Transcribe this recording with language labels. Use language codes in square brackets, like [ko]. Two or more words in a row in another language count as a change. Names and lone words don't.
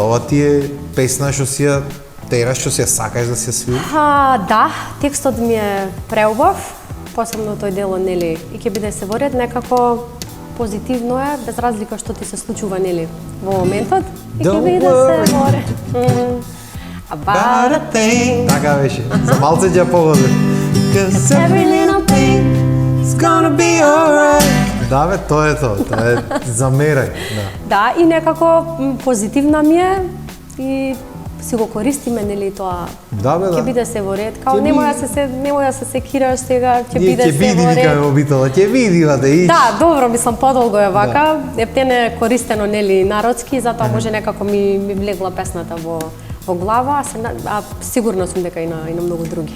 [mk] Ова ти е песна што си ја тераш, што си ја сакаш да си ја свириш? Да, текстот ми е преубав, посебно тој дело, нели, и ќе биде се во ред, некако позитивно е, без разлика што ти се случува, нели, во моментот, и ќе [en] Don't [mk] биде [en] worry. [mk] се во ред. [en] About a thing, [mk] Така беше. За малце ќе ја погоди. [en] Cause every little thing. it's gonna be alright. [mk] Да бе, тоа е тоа. Тоа е замерај. Да. Да, и некако позитивна ми е и си го користиме, нели, тоа. Да бе, да. Ќе биде се во ред, као Ќе немој да се секираш сега, ќе Ние биде ќе се види во вика ред. во обитела, ќе види да иш. Да, добро, мислам подолго е вака. Ептен е користено, нели, народски, затоа може некако ми влегла песната во глава, а сигурно сум дека и на многу други.